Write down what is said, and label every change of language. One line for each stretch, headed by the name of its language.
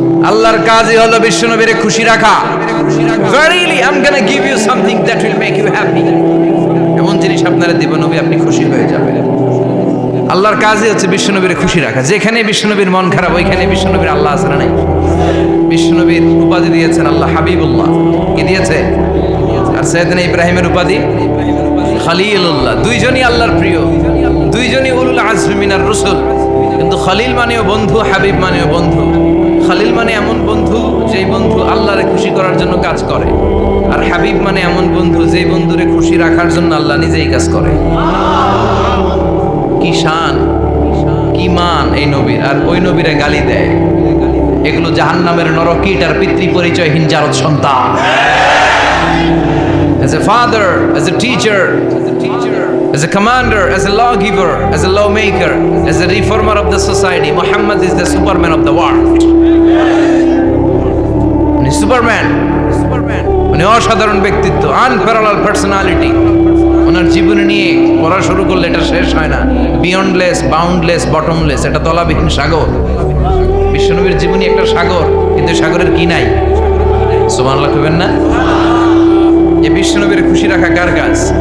Bangla: আল্লাহর কাজই হলো বিশ্বনবীরে খুশি রাখা।
English: Verily I'm gonna give you something that will make you happy।
Bangla: এমন জিনিস আপনারে দেব নবী, আপনি খুশি হয়ে যাবেন। আল্লাহর কাজই হচ্ছে বিশ্বনবীর খুশি রাখা। যেখানে বিশ্বনবীর মন খারাপ, ওইখানে বিশ্বনবীর আল্লাহ আছে না নাই? বিশ্বনবীর উপাধি দিয়েছেন আল্লাহ হাবিবুল্লাহ। কি দিয়েছে? আর সাইয়েদনা ইব্রাহিমের উপাধি খলিলুল্লাহ। দুইজনই আল্লাহর প্রিয়, দুইজনই
Arabic: উলুল আজমি মিনার রাসূল।
Bangla: কিন্তু খলিল মানেও বন্ধু, হাবিব মানেও বন্ধু। খলিল মানে এমন বন্ধু যেই বন্ধু আল্লাহরে খুশি করার জন্য কাজ করে, আর হাবিব মানে এমন বন্ধু যেই বন্ধুরে খুশি রাখার জন্য আল্লাহ নিজেই কাজ করে। কি শান, কি মান এই নবীর, আর ওই নবীরে গালি দেয়। এগুলো জাহান্নামের নরকীট আর পিতৃ পরিচয়হীন জারদ সন্তান।
English: As a father, as a teacher, as a commander, as a lawgiver, as a lawmaker, as a reformer of the society, Muhammad is the Superman of the world.
Bangla: Superman, উনি অসাধারণ ব্যক্তিত্ব,
English: Unparalleled personality.
Bangla: ওনার জীবনী নিয়ে পড়া শুরু করলে এটা শেষ হয় না।
English: beyondless, boundless, bottomless,
Bangla: এটা তলাবিহীন সাগর। বিশ্বনবীর জীবনী একটা সাগর, কিন্তু সাগরের কি নাই? সুবহানাল্লাহ কইবেন না? এই বিশ্বনবীর খুশি রাখা কার কাজ?